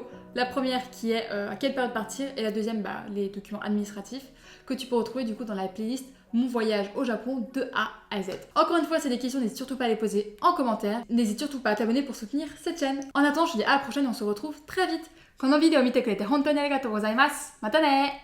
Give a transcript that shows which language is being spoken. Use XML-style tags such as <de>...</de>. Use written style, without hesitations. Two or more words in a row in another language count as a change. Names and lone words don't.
<fr>La première qui est à quelle période partir et la deuxième les documents administratifs que tu peux retrouver du coup dans la playlist Mon voyage au Japon de A à Z. Encore une fois, c'est des questions, n'hésite surtout pas à les poser en commentaire. N'hésite surtout pas à t'abonner pour soutenir cette chaîne. En attendant, je te dis à la prochaine et on se retrouve très vite.</fr> <ja>このビデオを見てくれて本当にありがとうございます。またね</ja>